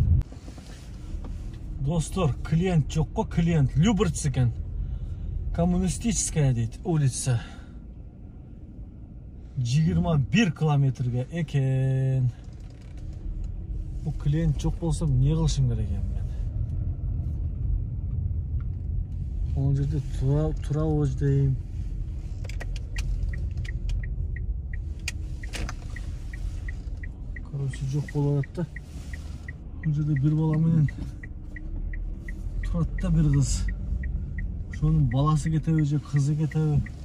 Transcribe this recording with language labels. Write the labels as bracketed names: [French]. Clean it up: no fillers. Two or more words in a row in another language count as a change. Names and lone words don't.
[Kyrgyz] Достор, клиент жок го, клиент. Люберц экен. Коммунистическая дейт, улица. 21 километрге экен. Бу клиент жок болсом, не кылышым керек экен мен? Ол жерде тура ождойм. Короче, жок болуп атат да. Бул жерде бир бала менен турат да, бир кыз. Ошонун баласы кетеби же кызы кетеби?